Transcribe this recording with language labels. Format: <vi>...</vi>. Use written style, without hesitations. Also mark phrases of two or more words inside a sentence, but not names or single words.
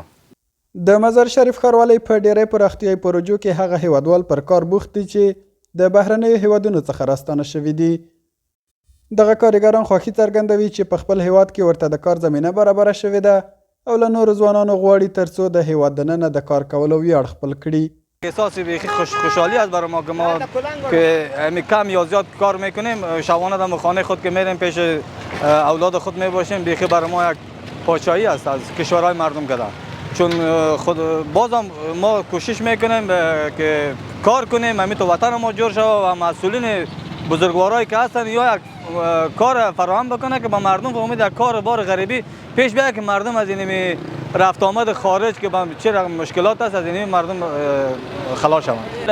<ps>د مزار شریف ښاروالۍ په ډیری پراختیایي پروژو کې هغه هیوادوال پر کار بوخت دي چې د بهرنیو هیوادونو څخه راستانه شوي دي. دغه کارګران خوښي څرګندوي چې په خپل هیواد کې ورته د کار زمینه برابره شوې ده او له نورو ځوانانو غواړي ترڅو د هیواد دننه د کار کولو ویاړ خپل کړي.</ps> <fa>احساس بیخی خوشحالی است برای ما که ما که کم یا زیاد کار میکنیم شبانه در خانه خود که میریم پیش اولاد خود میباشیم بیخی برای ما یک پادشاهی است از کشورهای مردم کده چون خود بازم ما کوشش میکنیم که کار کنیم همین تو وطن ما جور شود و مسئولین بزرگوارایی که هستن یا یک کار فراهم بکنه که با مردم به امید یک کار بار غریبی پیش بیاید که مردم از این رفت آمد خارج که چه رقم مشکلات است از این مردم خلاص شوند.</fa>